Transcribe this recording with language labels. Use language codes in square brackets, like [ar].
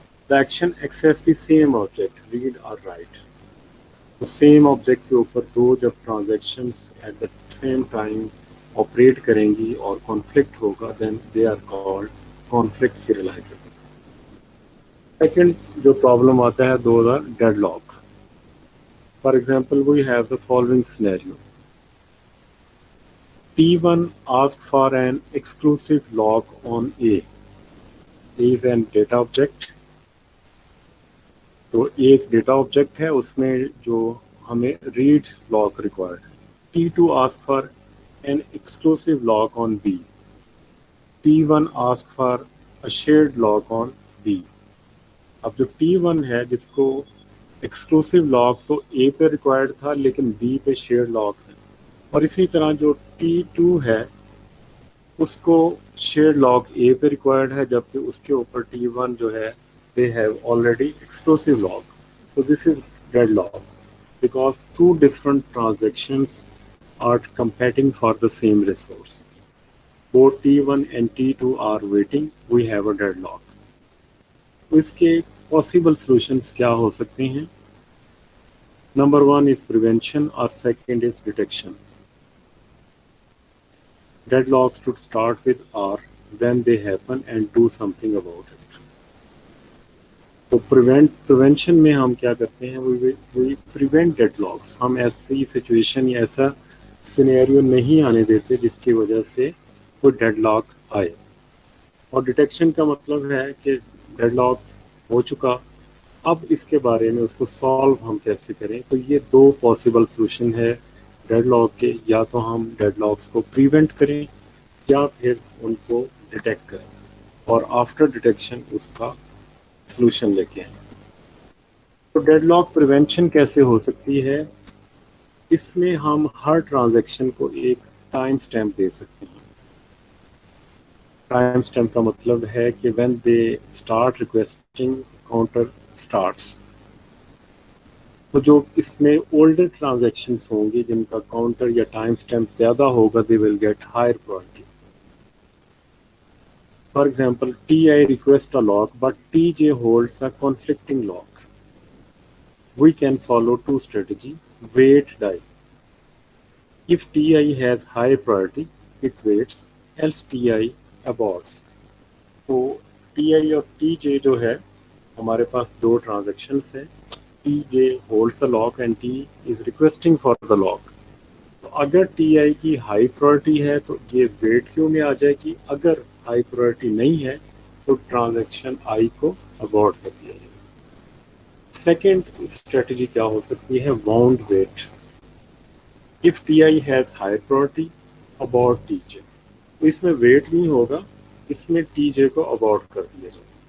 [en] The action access the same object, read और write. [hi] तो same object के ऊपर दो जब [en] Transactions at the same time operate करेंगी और conflict होगा, then they are called conflict serializable. [hi] Second जो प्रॉब्लम आता है, [en] Those are deadlock. For example we have the following scenario. T1 asked for an exclusive lock on A. A is an data object. [hi] तो एक data object है, उसमें जो हमें रीड लॉक रिक्वायर्ड है. [en] T2 asked for an exclusive lock on B. T1 asked for a shared lock on B. [hi] अब जो T1 है जिसको एक्सक्लूसिव लॉक तो A पे रिक्वायर्ड था लेकिन B पे शेयर लॉक है, और इसी तरह जो T2 है उसको शेयर लॉक A पे रिक्वायर्ड है, जबकि उसके ऊपर T1 जो है [en] they have already exclusive lock. So this is deadlock because two different transactions are competing for the same resource. Both T1 and T2 are waiting. We have a deadlock. [hi] तो इसके [en] possible solutions [hi] क्या हो सकते हैं? [en] Number one is prevention [hi] और [en] second is detection. Deadlocks should start with R when they happen and do something about it. [hi] तो prevention में हम क्या करते हैं, [en] We prevent deadlocks. [hi] हम ऐसी सिचुएशन या ऐसा सिनेरियो नहीं आने देते जिसकी वजह से कोई डेडलॉक आए. और डिटेक्शन का मतलब है कि डेडलॉक हो चुका, अब इसके बारे में उसको सॉल्व हम कैसे करें. तो ये दो पॉसिबल सोल्यूशन है डेडलॉक के. या तो हम डेडलॉक्स को प्रिवेंट करें या फिर उनको डिटेक्ट करें और [en] after detection [hi] उसका सॉल्यूशन लेके आए. तो डेडलॉक प्रिवेंशन कैसे हो सकती है? इसमें हम हर ट्रांजैक्शन को एक टाइम स्टैम्प दे सकते हैं. टाइम स्टैम्प का मतलब है कि [en] When they start requesting counter starts. [hi] तो जो इसमें ओल्डर ट्रांजैक्शंस होंगे जिनका काउंटर या टाइम स्टैम्प ज़्यादा होगा, [en] They will get higher priority. For example, Ti requests a lock, but Tj holds a conflicting lock. We can follow two strategies: wait, die. If Ti has high priority, it waits, else Ti aborts. [hi] तो Ti और Tj जो है, हमारे पास दो transactions हैं. [en] Tj holds a lock and T is requesting for the lock. [hi] तो अगर Ti की हाई प्रायोरिटी है तो ये वेट क्यू में आ जाएगी. अगर हाई प्रायोरिटी नहीं है तो ट्रांजैक्शन आई को अबॉर्ट कर दिया जाएगा. सेकेंड स्ट्रेटजी क्या हो सकती है? Bound wait. [en] If Ti has high priority, abort Tj. [hi] तो इसमें वेट नहीं होगा, इसमें Tj को अबॉर्ट कर दिया जाएगा.